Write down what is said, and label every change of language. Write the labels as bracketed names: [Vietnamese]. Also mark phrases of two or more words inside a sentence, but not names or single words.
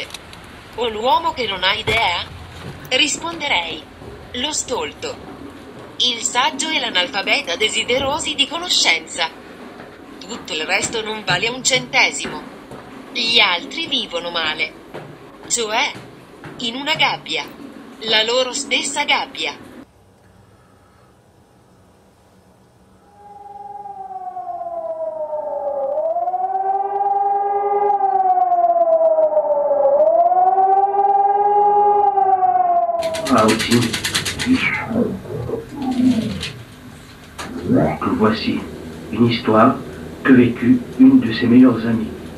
[Italian] O l'uomo che non ha idea? Risponderei: lo stolto. Il saggio e l'analfabeta desiderosi di conoscenza. Tutto il resto non vale un centesimo. Gli altri vivono male. Cioè, in una gabbia. La loro stessa gabbia. [French] Aussi, que voici une histoire que vécut une de ses meilleures amies.